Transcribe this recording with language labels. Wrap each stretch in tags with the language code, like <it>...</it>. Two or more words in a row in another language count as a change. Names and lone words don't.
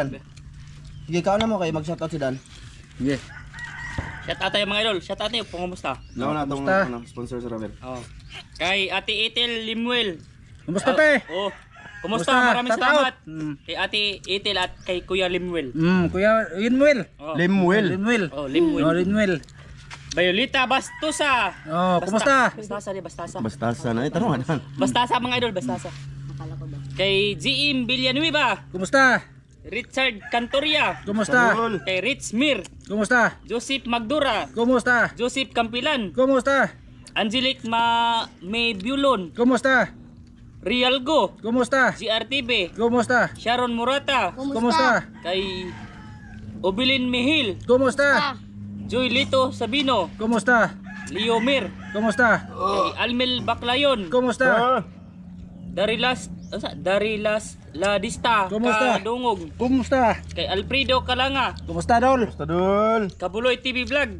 <tl>Sige, ikaw na mo kayo mag-shoutout si Dan. Sige.</tl> <en>Shout out</en> <tl>tayo mga idol.</tl> <en>Shout out</en> <tl>tayo. Kumusta? Naon na itong Kumusta? sponsor sa Ravel. Oh. Kay Ate Etel Limuel. Kumusta, te? Oh. Kumusta? Kumusta? Maraming</tl> <en>Shout out.</en> <tl>salamat. Kay Ate Etel at kay Kuya Limuel. Kuya Linwell. Oh. Lemuel. Linwell. Oh, Limuel. Oh, Linwell. Violeta Bastusa. Oh, kumusta? Bastasa di Bastasa. Bastasa na. Tanong Dan. Bastasa mga idol, Bastasa. Kay GM Villanueva, Kumusta? Richard Cantoria, Kumusta? kay Rich Mir, Kumusta? Joseph Magdura, Kumusta? Joseph Campilan, Kumusta? Angelic May Bulon, Kumusta? Rialgo, Kumusta? GRTV, Kumusta? Sharon Murata, Kumusta? kay Obilin Mihil, Kumusta? Joy Lito Sabino, Kumusta? Leo Mir, Kumusta? kay Almel Baclayon, Kumusta? Darilas Ladista, Kumusta? Kadungog, Kumusta? kay Alfredo Kalanga, Kumusta, Dol? Tadol. Kabuloy TV Vlog,</tl>